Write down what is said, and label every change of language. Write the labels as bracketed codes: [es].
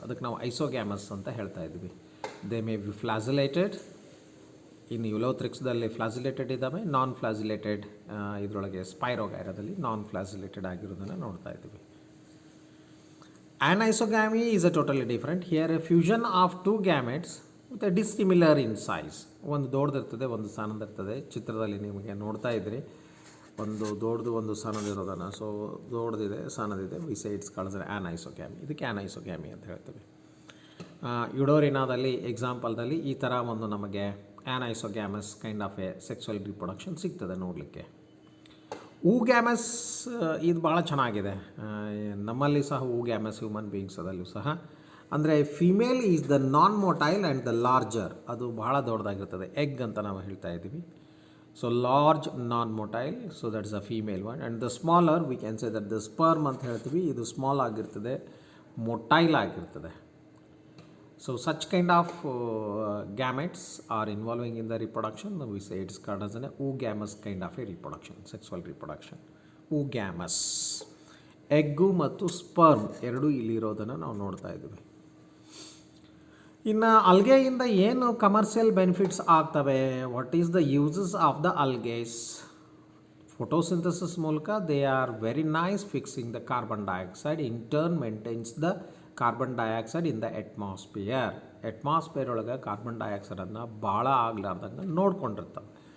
[kn] ಅದಕ್ಕೆ ನಾವು ಐಸೋಗ್ಯಾಮಸ್ ಅಂತ ಹೇಳ್ತಾ ಇದ್ವಿ. [en] They may be flagellated. [kn] ಇನ್ನು ಯುಲೋಥ್ರಿಕ್ಸ್ದಲ್ಲಿ ಫ್ಲಾಜಿಲೇಟೆಡ್ ಇದ್ದಾವೆ. ನಾನ್ ಫ್ಲಾಜಿಲೇಟೆಡ್ ಇದರೊಳಗೆ ಸ್ಪೈರೋಗೈರದಲ್ಲಿ ನಾನ್ ಫ್ಲಾಜಿಲೇಟೆಡ್ ಆಗಿರೋದನ್ನು ನೋಡ್ತಾ ಇದ್ದೀವಿ. [en] Anisogamy is a totally different. Here a fusion of two gametes with a dissimilar in size. [kn] ಒಂದು ದೊಡ್ಡದಿರ್ತದೆ, ಒಂದು ಸಣ್ಣದಿರ್ತದೆ. ಚಿತ್ರದಲ್ಲಿ ನಿಮಗೆ ನೋಡ್ತಾ ಇದ್ರಿ, ಒಂದು ದೊಡ್ಡದು ಒಂದು ಸಣ್ಣದಿರೋದನ್ನು. ಸೊ ದೊಡ್ಡದಿದೆ, ಸಣ್ಣದಿದೆ. [en] We say it's called as anisogamy. [kn] ಇದಕ್ಕೆ ಆನೈಸೋಗ್ಯಾಮಿ ಅಂತ ಹೇಳ್ತೀವಿ. ಯುಡೋರಿನಾದಲ್ಲಿ ಎಕ್ಸಾಂಪಲ್ದಲ್ಲಿ ಈ ಥರ ಒಂದು ನಮಗೆ ಆ್ಯನೈಸೋಗ್ಯಾಮಸ್ kind of A sexual reproduction ಸಿಗ್ತದೆ ನೋಡಲಿಕ್ಕೆ. ಊಗ್ಯಾಮಸ್ ಇದು ಭಾಳ ಚೆನ್ನಾಗಿದೆ. ನಮ್ಮಲ್ಲಿ ಸಹ ಊಗ್ಯಾಮಸ್ ಹ್ಯೂಮನ್ ಬೀಯಿಂಗ್ಸದಲ್ಲೂ ಸಹ ಅಂದರೆ [en] female is the non motile and the larger, [kn] ಅದು ಬಹಳ ದೊಡ್ಡದಾಗಿರ್ತದೆ, ಎಗ್ ಅಂತ ನಾವು ಹೇಳ್ತಾ ಇದ್ದೀವಿ. [en] So large non motile, so that's a female one. And the smaller we can say that the sperm [kn] ಅಂತ ಹೇಳ್ತೀವಿ, ಇದು ಸ್ಮಾಲ್ ಆಗಿರ್ತದೆ, ಮೊಟೈಲ್ ಆಗಿರ್ತದೆ. [en] So such kind of gametes are involving in the reproduction. We say it's called as an oogamous kind of a reproduction, sexual reproduction. Oogamous. [kn] Egg ಮತ್ತು sperm ಎರಡೂ ಇಲ್ಲಿರೋದನ್ನು ನಾವು ನೋಡ್ತಾ ಇದ್ದೀವಿ. ಇನ್ನು ಅಲ್ಗೆಯಿಂದ ಏನು ಕಮರ್ಷಿಯಲ್ ಬೆನಿಫಿಟ್ಸ್ ಆಗ್ತವೆ? [en] What is the uses of the algae? Photosynthesis ಮೂಲಕ they are very nice fixing the carbon dioxide, in turn maintains the carbon dioxide in the atmosphere [kn] ಒಳಗೆ ಕಾರ್ಬನ್ ಡೈಆಕ್ಸೈಡನ್ನು ಭಾಳ ಆಗಲಾರ್ದಂಗೆ ನೋಡ್ಕೊಂಡಿರ್ತವೆ.